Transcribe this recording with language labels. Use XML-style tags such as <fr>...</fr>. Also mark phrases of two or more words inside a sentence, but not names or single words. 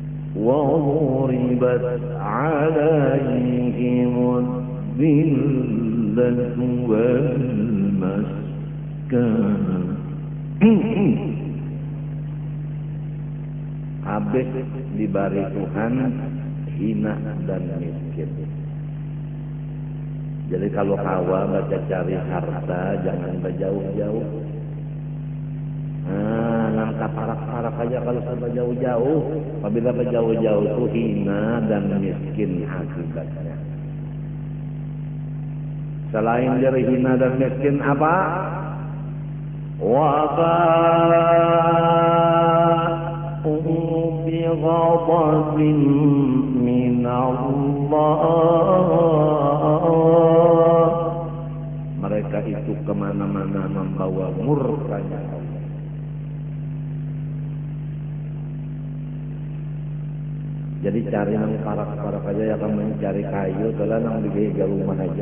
<ar>وضربت عليهم الذلة والمسكنة.</ar> <bjn>Habis diberi Tuhan hina dan miskin. Jadi kalau Hawa baca cari harta jangan berjauh-jauh. Langkah parak-parak aja kalau sampai jauh-jauh. Apabila berjauh-jauh itu hina dan miskin akibatnya. Selain dari hina dan miskin apa?</bjn> <ar>بغضب من Allah.</ar> <bjn>Mereka itu kemana-mana membawa murkanya Allah. Jadi cari yang parak-parak aja ya, kamu mencari kayu, kalau nang di rumah aja.</bjn>